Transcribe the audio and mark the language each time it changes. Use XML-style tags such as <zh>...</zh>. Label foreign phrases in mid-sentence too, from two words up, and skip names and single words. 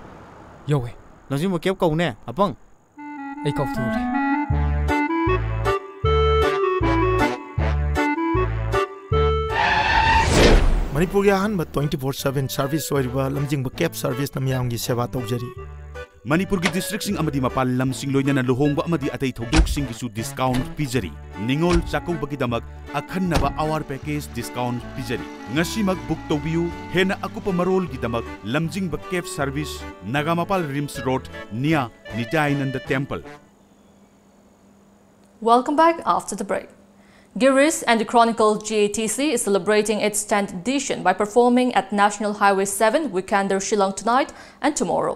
<mni>Yaw eh. Lamjing ba kep kau ne? Apang? Ay kau thu re. Manipur ya han ba 24/7 service oiriba lamjing ba kep service namyang gi seva tawjari. Manipur ki district sing amadi mapal lam sing loina luhongba amadi atai thodok sing gisu discount pijari. Ningol chakau bagi damak akhanaba</mni> <en>hour package discount</en> <mni>pijari. Ngasi mag book tobiu hena akupa marol gi damak lamjing ba kep service Nagamapal Rims Road near Nijayananda Temple.</mni> <en>Welcome back after the break. Giris and the Chronicle GATC is celebrating its 10th edition by performing at National Highway 7 Weekender Shillong tonight and tomorrow.</en>